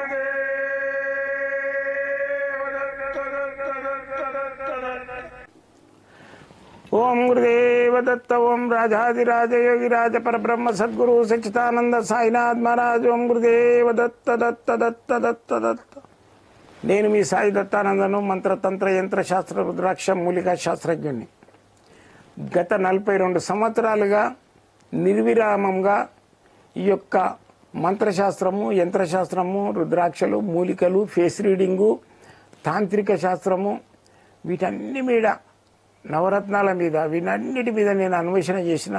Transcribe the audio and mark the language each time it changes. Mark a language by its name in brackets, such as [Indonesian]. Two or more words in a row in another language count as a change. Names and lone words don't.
[Sanskrit] ओम गुरुदेव दत्त ओम राजाधिराज योगिराज परब्रह्म सद्गुरु सच्चिदानंद साईनाथ महाराज ओम गुरुदेव दत्त दत्त दत्त दत्त दत्त [Telugu] నేను మీ సాయి దత్తానందను మంత్రతంత్ర యంత్రశాస్త్ర రుద్రాక్ష మూలికా శాస్త్రజ్ఞుని. గత 42 సంవత్సరాలుగా నిర్విరామంగా ఈ యొక్క మంత్రశాస్త్రము, యంత్రశాస్త్రము, రుద్రాక్షలు, మూలికలు, [English] face reading, [Telugu] తాంత్రిక శాస్త్రము, వీటన్ని మీద, నవరత్నాల మీద, వీటన్నిటి మీద నేను అన్వేషణ చేసిన.